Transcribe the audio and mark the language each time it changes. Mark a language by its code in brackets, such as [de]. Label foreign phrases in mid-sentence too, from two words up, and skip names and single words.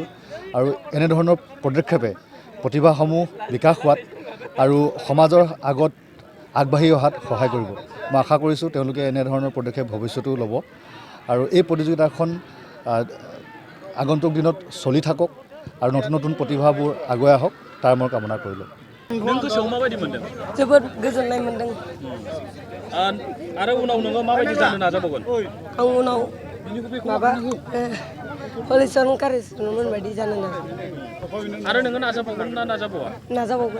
[as] আৰু এনেধৰণৰ পদক্ষেপে প্ৰতিভাসমূহ বিকাশ হোৱাত আৰু সমাজৰ আগত আগবাঢ়ি অহাত সহায় কৰিব। মই আশা কৰিছোঁ তেওঁলোকে এনেধৰণৰ পদক্ষেপ ভৱিষ্যতেও ল'ব আৰু এই প্ৰতিযোগিতাখন আগন্তুক দিনত চলি থাকক আৰু নতুন নতুন প্ৰতিভাবোৰ আগুৱাই আহক তাৰ মই কামনা কৰিলোঁ। [brx] नों गोसोआव माबायदि मोनदों? जोबोद गोजोननाय मोनदों। आरो उनाव नोङो माबायदि जानो नाजाबावगोन? आं उनाव माबा हलिचरन कारिसरमोन बायदि जानो नाजागोन। आरो नोङो नाजाबावगोन ना नाजाबावा? नाजाबावगोन।